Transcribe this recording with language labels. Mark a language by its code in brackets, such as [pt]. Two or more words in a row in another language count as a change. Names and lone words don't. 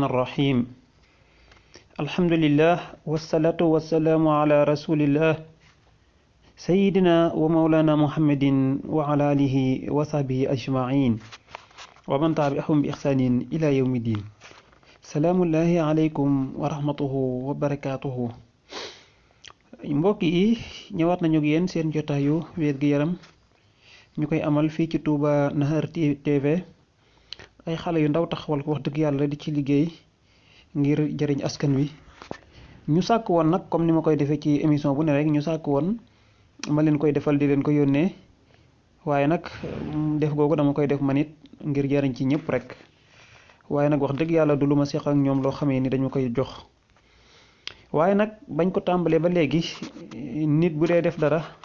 [ar] الرحيم الحمد لله والصلاة والسلام على رسول الله سيدنا ومولانا محمد وعلى آله وصحبه أجمعين ومن تبعهم بإحسان إلى يوم الدين سلام الله عليكم ورحمته وبركاته [wo] mbokk yi ñëwaat nañu ak yéen seen jotaayu wér-gu-yaram ñu koy amal fii ci Touba Nahar TV ay xale yu ndaw taxawal ko wax dëgg yàlla di ci liggéey ngir jëriñ askan wi ñu sàkk woon nag comme ni ma koy defee ci émission bu ne rek ñu sàkk woon ma leen koy defal di leen ko yónnee waaye nag def googu dama koy def man it ngir jëriñ ci ñëpp rek waaye nag wax dëgg yàlla du lu ma seq ak ñoom loo xamee ni dañu koy jox waaye nag bañ ko tàmbalee ba léegi nit bu dee def dara